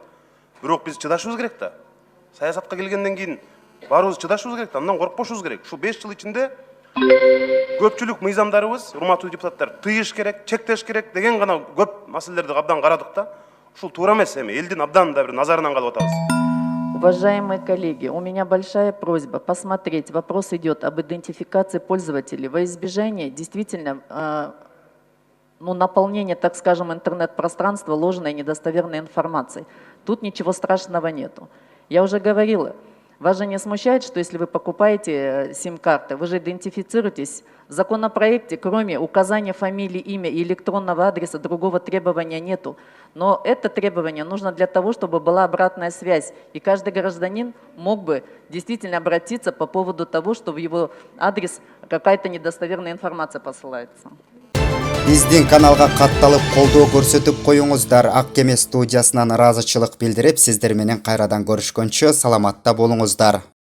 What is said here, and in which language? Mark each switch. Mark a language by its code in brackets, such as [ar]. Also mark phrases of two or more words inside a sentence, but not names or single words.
[ky] Бирок биз чыдашыбыз керек да. Саясатка келгенден кийин баарыбыз чыдашыбыз керек да, андан коркпошубуз керек. Ушу 5 жыл ичинде көпчүлүк мыйзамдарыбыз, урматтуу депутаттар, тыйыш керек, чектеш керек деген гана көп маселелерди абдан карадык да. Ушул туура эмес эми, элдин абдан да бир назарынан калып атабыз. [ru] Уважаемые коллеги, у меня большая просьба посмотреть. Вопрос идет об идентификации пользователей во избежание действительно наполнения, так скажем, интернет-пространства ложной и недостоверной информацией. Тут ничего страшного нету. Я уже говорила, вас же не смущает, что если вы покупаете сим-карты, вы же идентифицируетесь. В законопроекте, кроме указания фамилии, имя и электронного адреса, другого требования нету. Но это требование нужно для того, чтобы была обратная связь. И каждый гражданин мог бы действительно обратиться по поводу того, что в его адрес какая-то недостоверная информация посылается. [ky] Биздин каналга катталып колдоо көрсөтүп коюңуздар. Ак кеме студиясынан ыраазычылык билдирип, сиздер менен кайрадан көрүшкөнчө саламатта болуңуздар.